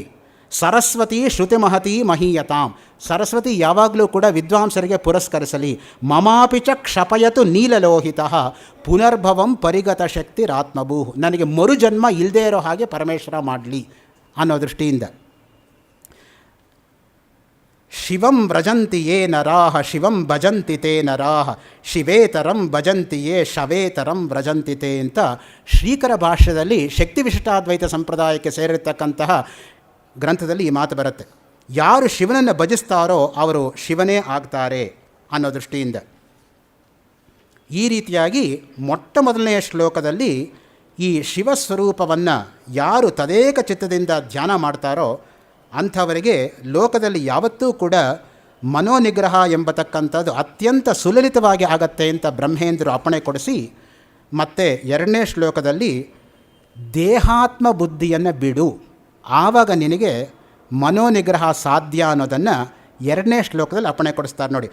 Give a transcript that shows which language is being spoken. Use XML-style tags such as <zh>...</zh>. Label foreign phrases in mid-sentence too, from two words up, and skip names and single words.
<sa>ಸರಸ್ವತಿ ಶ್ರುತಿಮಹತಿ ಮಹೀಯತಾಂ,</sa> <kn>ಸರಸ್ವತಿ ಯಾವಾಗಲೂ ಕೂಡ ವಿದ್ವಾಂಸರಿಗೆ ಪುರಸ್ಕರಿಸಲಿ.</kn> <sa>ಮಮಾಪಿ ಚ ಕ್ಷಪಯತು ನೀಲಲೋಹಿತ ಪುನರ್ಭವಂ ಪರಿಗತ ಶಕ್ತಿರಾತ್ಮಭೂ,</sa> <kn>ನನಗೆ ಮರುಜನ್ಮ ಇಲ್ಲದೇ ಇರೋ ಹಾಗೆ ಪರಮೇಶ್ವರ ಮಾಡಲಿ ಅನ್ನೋ ದೃಷ್ಟಿಯಿಂದ.</kn> <sa>ಶಿವಂ ವ್ರಜಂತಿ ಯೇ ನರಾಹ ಶಿವಂ ಭಜಂತಿ ತೇ ನರಾಹ ಶಿವೇತರಂ ಭಜಂತಿ ಯೇ ಶವೇತರಂ ವ್ರಜಂತಿ ತೇ</sa> <kn>ಅಂತ ಶ್ರೀಕರ ಭಾಷ್ಯದಲ್ಲಿ ಶಕ್ತಿ ವಿಶಿಷ್ಟಾದ್ವೈತ ಸಂಪ್ರದಾಯಕ್ಕೆ ಸೇರಿರ್ತಕ್ಕಂತಹ ಗ್ರಂಥದಲ್ಲಿ ಈ ಮಾತು ಬರುತ್ತೆ. ಯಾರು ಶಿವನನ್ನು ಭಜಿಸ್ತಾರೋ ಅವರು ಶಿವನೇ ಆಗ್ತಾರೆ ಅನ್ನೋ ದೃಷ್ಟಿಯಿಂದ. ಈ ರೀತಿಯಾಗಿ ಮೊಟ್ಟ ಮೊದಲನೆಯ ಶ್ಲೋಕದಲ್ಲಿ ಈ ಶಿವಸ್ವರೂಪವನ್ನು ಯಾರು ತದೇಕ ಚಿತ್ತದಿಂದ ಧ್ಯಾನ ಮಾಡ್ತಾರೋ ಅಂಥವರಿಗೆ ಲೋಕದಲ್ಲಿ ಯಾವತ್ತೂ ಕೂಡ ಮನೋನಿಗ್ರಹ ಎಂಬತಕ್ಕಂಥದ್ದು ಅತ್ಯಂತ ಸುಲಲಿತವಾಗಿ ಆಗತ್ತೆ ಅಂತ ಬ್ರಹ್ಮೇಂದ್ರರು ಅಪ್ಪಣೆ ಕೊಡಿಸಿ, ಮತ್ತು 2ನೇ ಶ್ಲೋಕದಲ್ಲಿ ದೇಹಾತ್ಮ ಬುದ್ಧಿಯನ್ನು ಬಿಡು, ಆವಾಗ ನಿನಗೆ ಮನೋನಿಗ್ರಹ ಸಾಧ್ಯ ಅನ್ನೋದನ್ನು 2ನೇ ಶ್ಲೋಕದಲ್ಲಿ ಅಪ್ಪಣೆ ಕೊಡಿಸ್ತಾರೆ ನೋಡಿ.</kn>